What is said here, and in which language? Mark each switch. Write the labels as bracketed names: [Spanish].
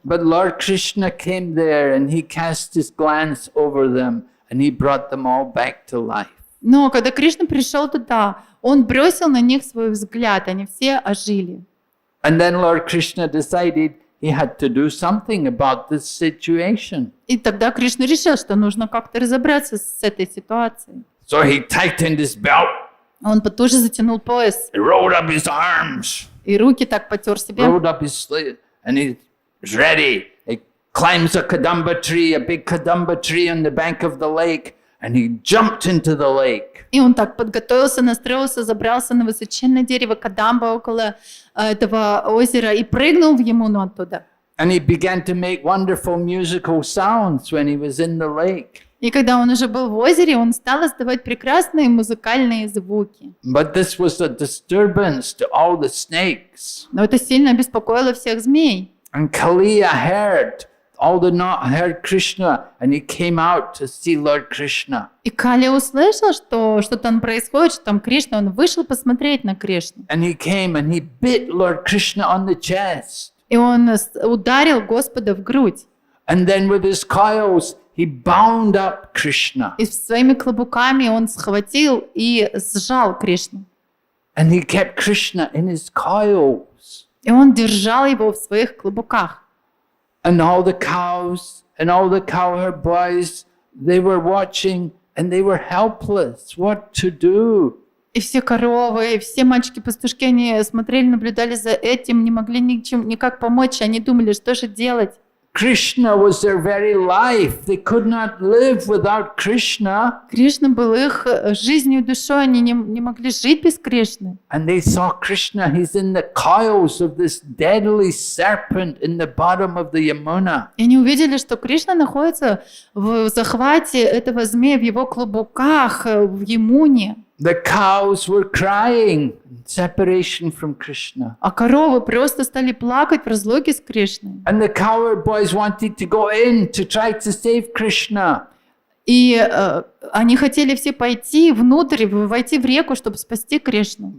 [English] But Lord Krishna came there, and he cast his glance over them, and he brought them all back to life. [Russian] Но когда Кришна пришел туда, он бросил на них свой взгляд, они все ожили. [English] And then Lord Krishna decided he had to do something about this situation. [Russian] И тогда Кришна решил, что нужно как-то разобраться с этой ситуацией. [English] So he tightened his belt, [Russian] Он потуже затянул пояс, [English] he rolled up his arms, [Russian] и руки так потер себе. [English] rolled up his sleeve, and he's ready. He climbs a kadamba tree, a big kadamba tree on the bank of the lake, and he jumped into the lake. [Russian] И он так подготовился, настроился, забрался на высоченное дерево Кадамба около этого озера и прыгнул в Ямуну оттуда. [English] And he began to make wonderful musical sounds when he was in the lake. [Russian] И когда он уже был в озере, он стал издавать прекрасные музыкальные звуки. [English] But this was a disturbance to all the snakes. [Russian] Но это сильно беспокоило всех змей. [English] And Kaliya heard Krishna, and he came out to see Lord Krishna. [Russian] И Кали услышал, что что там происходит, что там Кришна, он вышел посмотреть на Кришну. [English] And he came and he bit Lord Krishna on the chest. [Russian] И он ударил Господа в грудь. [English] And then with his coils, he bound up Krishna. [Russian] И своими клобуками он схватил и сжал Кришну. [English] And he kept Krishna in his coils. [Russian] И он держал его в своих клобуках. [English] And all the cows and all the cowherd boys, they were watching and they were helpless. What to do? [Russian] И все коровы, и все мальчики-пастушки, они смотрели, наблюдали за этим, не могли никак помочь, они думали, что же делать. [English] Krishna was their very life. They could not live without Krishna. [Russian] Кришна был их жизнью и душой, они не могли жить без Кришны. [English] And they saw Krishna, he's in the coils of this deadly serpent in the bottom of the Yamuna. [Russian] И они увидели, что Кришна находится в захвате этого змея, в его клубуках, в Ямуне. [English] The cows were crying, separation from Krishna. [Russian] А коровы просто стали плакать в разлуке с Кришной. [English] And the cowherd boys wanted to go in to try to save Krishna. [Russian] И они хотели все пойти внутрь, войти в реку, чтобы спасти Кришну.